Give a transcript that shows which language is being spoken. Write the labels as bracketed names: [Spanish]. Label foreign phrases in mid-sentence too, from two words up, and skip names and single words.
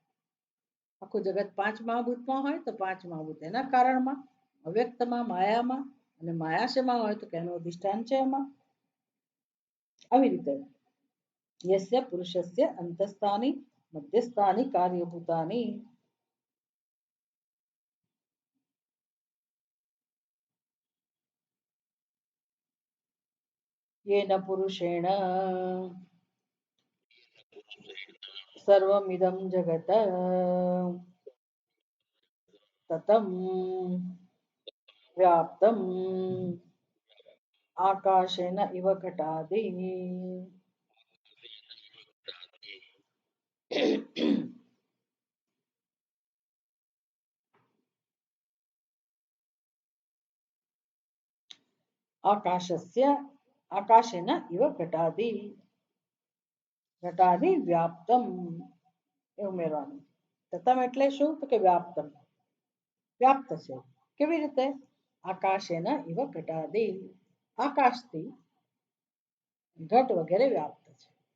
[Gujarati] આખું જગત પાંચ મહાભૂતમાં હોય તો પાંચ મહાભૂત એના કારણમાં, અવ્યક્તમાં માયામાં, અને માયા શેમાં હોય તો કે એનું અધિષ્ઠાન છે એમાં. આવી રીતે [Sanskrit] યસ્ય પુરુષસ્ય અંતસ્થાની મધ્યસ્થાની કાર્યભૂતાની. येन पुरुषेण सर्वमिदं जगत् ततं व्याप्तम् आकाशेन इव घटादि. आकाशस्य आकाशेन इव घटादि. [Gujarati] ઘટાદિ વ્યાપ્તમ એ ઉમેરવાનું. તતમ એટલે શું તો કે વ્યાપ્તમ, વ્યાપ્ત છે. કેવી રીતે? [Sanskrit] આકાશેના ઇવ ઘટાદિ, [Gujarati] આકાશથી ઘટ વગેરે વ્યાપ્ત છે.